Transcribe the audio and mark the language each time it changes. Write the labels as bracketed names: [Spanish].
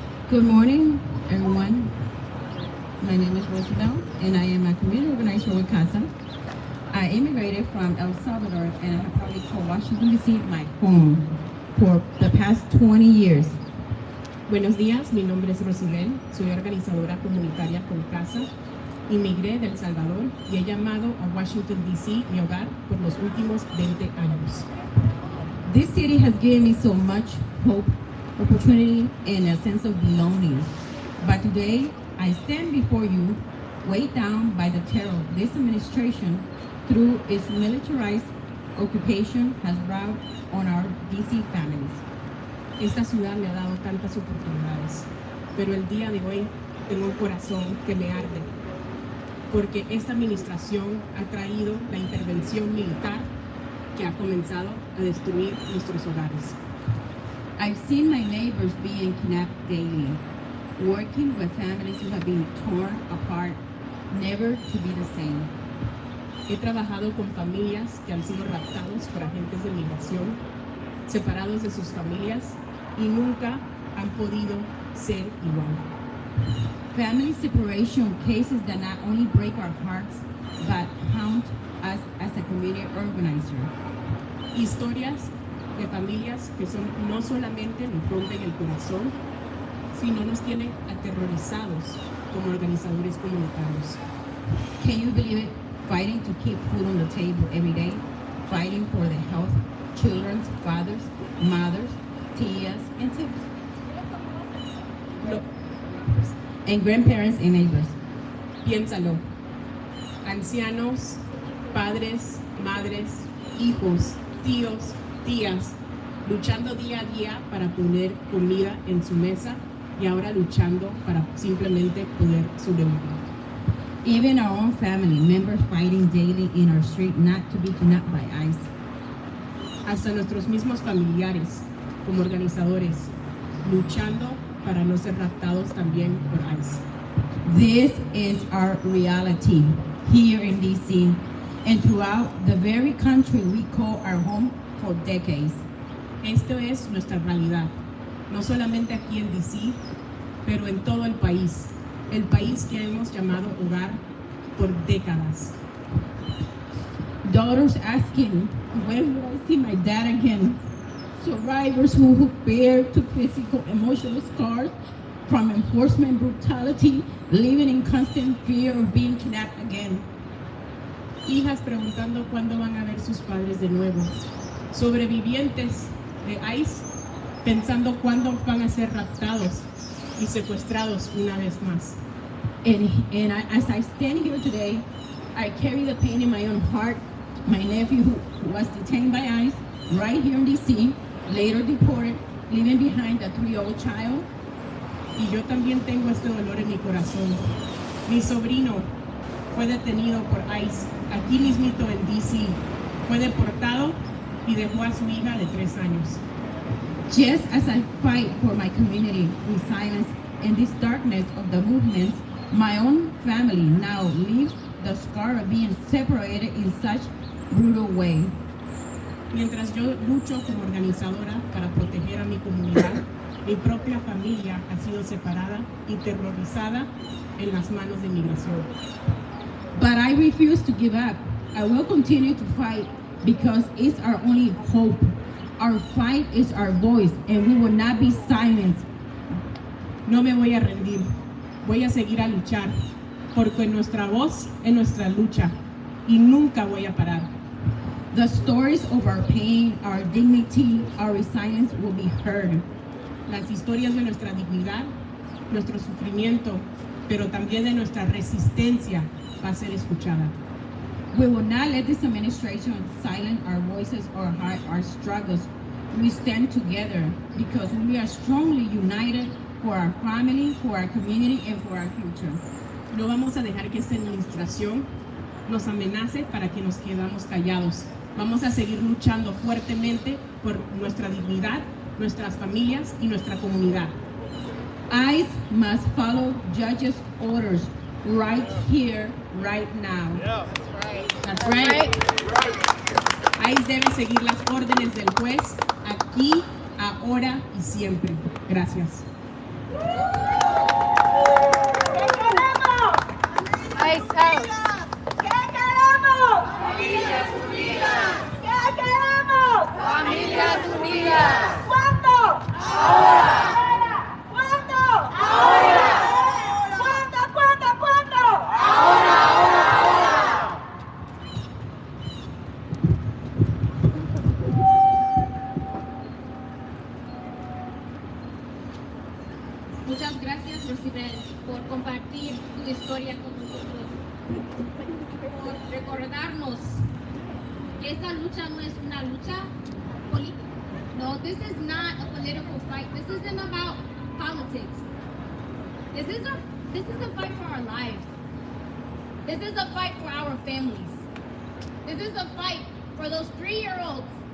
[English] Good morning, everyone. My name is Roosevelt, and I am a community organizer with CASA. I immigrated from El Salvador, and I have probably called Washington, D.C. my home for the past 20 years. [Spanish] Buenos días, mi nombre es Rosibel, soy organizadora comunitaria con CASA. Inmigré de El Salvador y he llamado a Washington, D.C. mi hogar por los últimos 20 años. [English] This city has given me so much hope, opportunity, and a sense of belonging. But today, I stand before you, weighed down by the terror this administration, through its militarized occupation, has brought on our DC families. [Spanish] Esta ciudad me ha dado tantas oportunidades, pero el día de hoy tengo un corazón que me arde, porque esta administración ha traído la intervención militar que ha comenzado a destruir nuestros hogares. [English] I've seen my neighbors being kidnapped daily, working with families who have been torn apart never to be the same. [Spanish] He trabajado con familias que han sido raptados por agentes de migración, separados de sus familias y nunca han podido ser igual. [English] Family separation cases that not only break our hearts, but haunt us as a community organizer. [Spanish] Historias de familias que son no solamente nos rompen el corazón, sino nos tienen aterrorizados como organizadores comunitarios. [English] Can you believe it? Fighting to keep food on the table every day, fighting for the health, children's fathers, mothers, tias, and tips, [Spanish] No, [English] and grandparents and neighbors. [Spanish] piénsalo. Ancianos, padres, madres, hijos, tíos, tías, luchando día a día para poner comida en su mesa y ahora luchando para simplemente poder sobrevivir. [English] Even our own family members fighting daily in our street not to be kidnapped by ICE. [Spanish] Hasta nuestros mismos familiares, como organizadores, luchando para no ser raptados también por ICE. [English] This is our reality here in DC and throughout the very country we call our home for decades. [Spanish] Esto es nuestra realidad, no solamente aquí en DC, pero en todo el país que hemos llamado hogar por décadas. [English] Daughters asking, when will I see my dad again? Survivors who bear to physical, emotional scars from enforcement brutality, living in constant fear of being kidnapped again. [Spanish] Hijas preguntando cuándo van a ver sus padres de nuevo. Sobrevivientes de ICE pensando cuándo van a ser raptados y secuestrados una vez más. [English] As I stand here today, I carry the pain in my own heart. My nephew who was detained by ICE right here in DC, later deported, leaving behind a 3-year-old child. [Spanish] Y yo también tengo este dolor en mi corazón. Mi sobrino fue detenido por ICE aquí mismito en DC. Fue deportado y dejó a su hija de 3 años. [English] Just as I fight for my community with silence in this darkness of the movements, my own family now lives the scar of being separated in such brutal way. [Spanish] Mientras yo lucho como organizadora para proteger a mi comunidad, mi propia familia ha sido separada y terrorizada en las manos de migración. [English] But I refuse to give up. I will continue to fight because it's our only hope. Our fight is our voice and we will not be silenced. [Spanish] No me voy a rendir, voy a seguir a luchar, porque nuestra voz es nuestra lucha y nunca voy a parar. [English] The stories of our pain, our dignity, our resilience will be heard. [Spanish] Las historias de nuestra dignidad, nuestro sufrimiento, pero también de nuestra resistencia va a ser escuchada. [English] We will not let this administration silence our voices or hide our struggles. We stand together because we are strongly united for our family, for our community, and for our future. [Spanish] No vamos a dejar que esta administración nos amenace para que nos quedamos callados. Vamos a seguir luchando fuertemente por nuestra dignidad, nuestras familias y nuestra comunidad. [English] ICE must follow judges' orders right here, right now. Yeah. That's right. [Spanish] ICE debe seguir las órdenes del juez aquí, ahora y siempre. Gracias. [English] ICE out. [Spanish] ¿Qué queremos? Familias unidas. ¿Qué queremos? Familias unidas. ¿Cuándo? Ahora. ¿Cuándo? Ahora. ¿Cuándo? Ahora. Muchas gracias, Rosibel, por compartir tu historia con nosotros, por recordarnos que esta lucha no es una lucha política. [English] No, this is not a political fight. This isn't about politics. This is a fight for our lives. This is a fight for our families. This is a fight for those 3-year-olds.